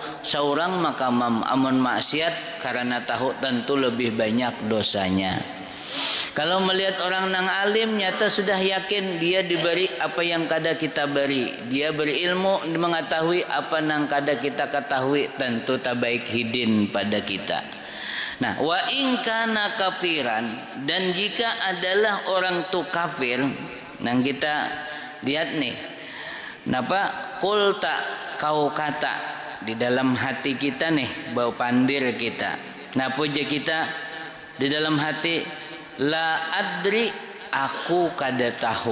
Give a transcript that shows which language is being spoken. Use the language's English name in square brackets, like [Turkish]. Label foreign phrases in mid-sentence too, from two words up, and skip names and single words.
[Banjar] Seorang maka amun maksiat karena tahu tentu lebih banyak dosanya. Kalau melihat orang nang alim, nyata sudah yakin dia diberi apa yang kada kita beri. Dia berilmu mengetahui apa nang kada kita ketahui, tentu tak baik hidin pada kita. Nah, [Arabic] وإن كان كافرا, [Banjar] dan jika adalah orang tu kafir, nang kita lihat nih, [Arabic] فقلت, [Banjar] kau kata di dalam hati kita nih, bau pandir kita. Nah, puja kita di dalam hati, [Arabic] لا أدري, [Banjar] aku kada tahu.